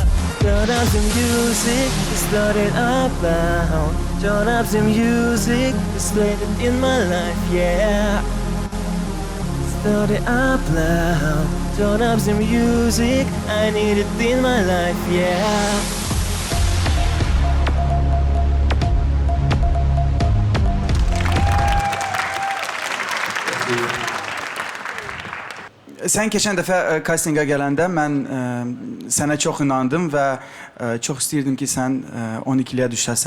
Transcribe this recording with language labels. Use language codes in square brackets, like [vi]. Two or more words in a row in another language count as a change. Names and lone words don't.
[en] Turn up the music, start it up loud. Turn up the music, it's later in my life, yeah. Start it up loud. Turn up the music, I need it in my life, yeah. [az] Sən keçən dəfə castinga gələndə mən sənə çox inandım və çox istəyirdim ki, sən 12-liyə düşəsən.